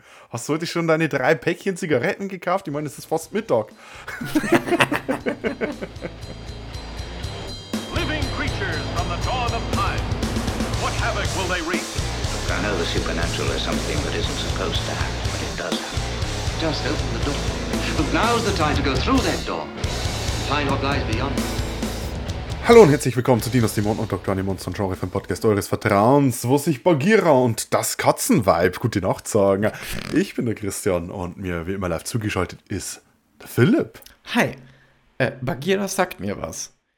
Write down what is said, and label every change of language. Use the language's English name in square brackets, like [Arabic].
[German] Hast du heute schon deine 3 Päckchen Zigaretten gekauft? Ich meine, es ist fast Mittag. [English] Living creatures from the dawn of time. What havoc will they wreak? Look, I know the supernatural is something that isn't supposed to happen, but it does happen. Just open the door. Look, now's the time to go through that door. Find what lies beyond. [German] Hallo und herzlich willkommen zu Dinos, Dämonen und Dr. Animons und Genre vom Podcast eures Vertrauens, wo sich Bagheera und das Katzenweib gute Nacht sagen. Ich bin der Christian und mir wie immer live zugeschaltet ist der Philipp. Hi, Bagheera sagt mir was.